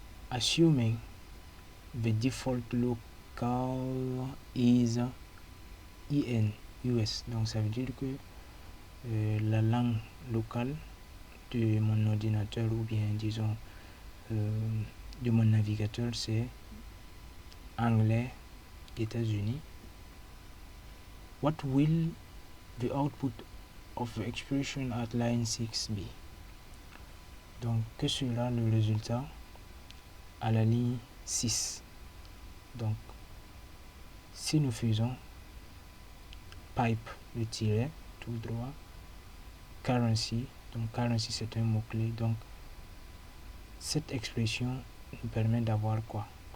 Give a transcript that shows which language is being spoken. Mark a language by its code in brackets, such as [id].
[en] Assuming the default local is IN US, [fr] donc ça veut dire que la langue locale de mon ordinateur ou bien disons de mon navigateur c'est anglais États-Unis. [en] What will the output of the expression at line 6 be? [fr] Donc que sera le résultat à la ligne 6? Donc si nous faisons pipe le tiret tout droit, currency, donc currency c'est un mot-clé, donc cette expression nous permet d'avoir quoi?